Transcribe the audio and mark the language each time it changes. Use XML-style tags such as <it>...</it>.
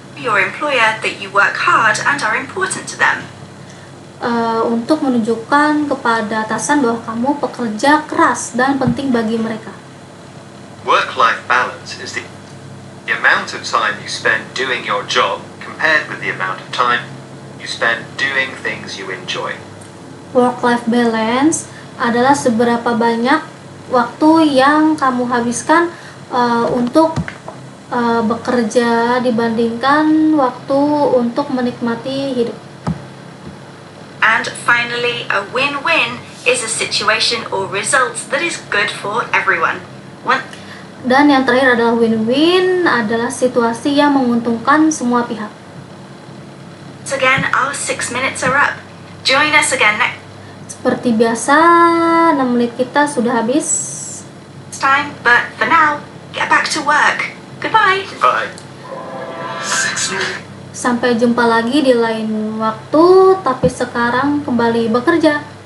<en>your employer that you work hard and are important to them.</en> <id>untuk menunjukkan kepada atasan bahwa kamu pekerja keras dan penting bagi mereka.</id> <en>Work-life balance is the amount of time you spend doing your job compared with the amount of time you spend doing things you enjoy.</en> <id>Work-life balance adalah seberapa banyak waktu yang kamu habiskan untuk bekerja dibandingkan waktu untuk menikmati hidup.</id> <en>And finally, a win-win is a situation or result that is good for everyone.</en> <id>Dan yang terakhir adalah win-win, adalah situasi yang menguntungkan semua pihak.</id> <en>So again, our 6 minutes are up. Join us again next</en> <id>Seperti biasa, 6 menit kita sudah habis.</id> <en>time, but for now, get back to work. Goodbye. Bye.</en> <id>Sampai jumpa lagi di lain waktu, tapi sekarang kembali bekerja.</id>